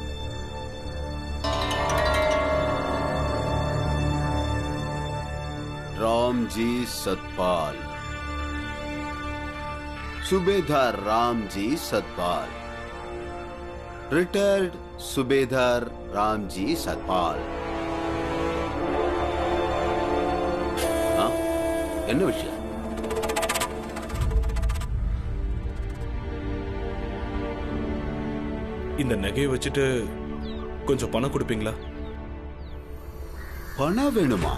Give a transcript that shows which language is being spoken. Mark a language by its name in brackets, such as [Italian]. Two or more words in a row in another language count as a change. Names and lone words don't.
[Marathi] रामजी सतपाल, सुबेदार रामजी सतपाल, रिटायर्ड सुबेदार रामजी सतपाल. [Tamil] என்ன விஷயம்? இந்த நகையை வச்சுட்டு கொஞ்சம் பணம் கொடுப்பீங்களா? பணம் வேணுமா?